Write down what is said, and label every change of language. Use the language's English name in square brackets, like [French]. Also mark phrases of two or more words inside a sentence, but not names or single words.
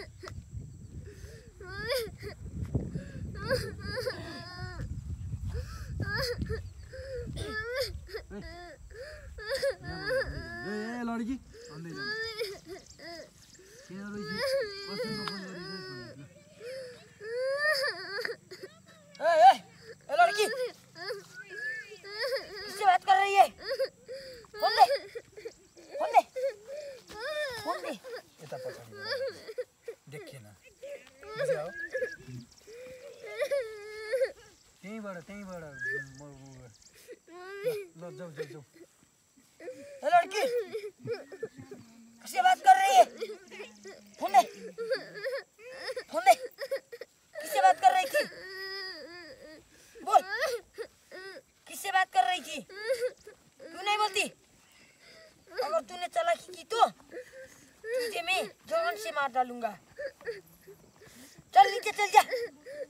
[Nepali] ए लड्की भन्दै किन रोइछि कसैको फोन [Hindi] ए लड़की किससे बात कर रही है फोन दे [Nepali] यता पछाडि देखिएन बुझ्यौ त्यहीँबाट ल जाऊ [Hindi] ए लड़की किससे बात कर रही है फोन दे किससे बात कर रही थी बोल किससे बात कर रही थी क्यों नहीं बोलती अगर तूने चालाकी की तो तुझे मैं जान से मार डालूंगा चल नीचे चल जा